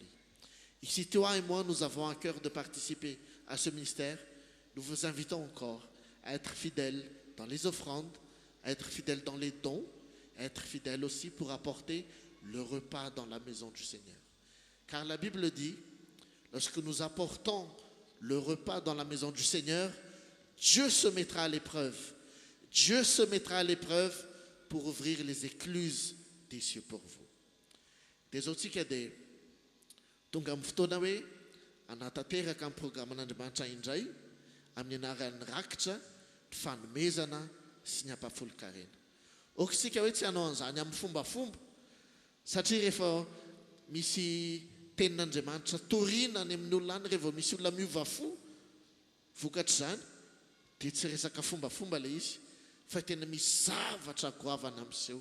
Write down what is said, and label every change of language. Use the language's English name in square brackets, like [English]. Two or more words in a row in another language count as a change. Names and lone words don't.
[French] Et si toi et moi, nous avons à cœur de participer à ce ministère, nous vous invitons encore à être fidèles dans les offrandes, à être fidèles dans les dons, à être fidèles aussi pour apporter le repas dans la maison du Seigneur. Car la Bible dit, lorsque nous apportons le repas dans la maison du Seigneur, Dieu se mettra à l'épreuve. Dieu se mettra à l'épreuve pour ouvrir les écluses des cieux pour vous. [Malagasy] Dia zao tsika dia tonga amin'ny fotoana hoe anatanteraka amin'ny programan'Andriamanitra indray amin'ny anaran'ny rakitra, ny fanomezana sy ny ampahafolon-karena. Ohatritsika hoe tsy hanao an'izany amin'ny fombafomba, satria rehefa misy tenin'Andriamanitra toriana any amin'ny olona any, rehefa misy olona miova fo vokatr'izany, dia tsy resaka fombafomba ilay izy, fa tena misy zavatra goavana amin'izao.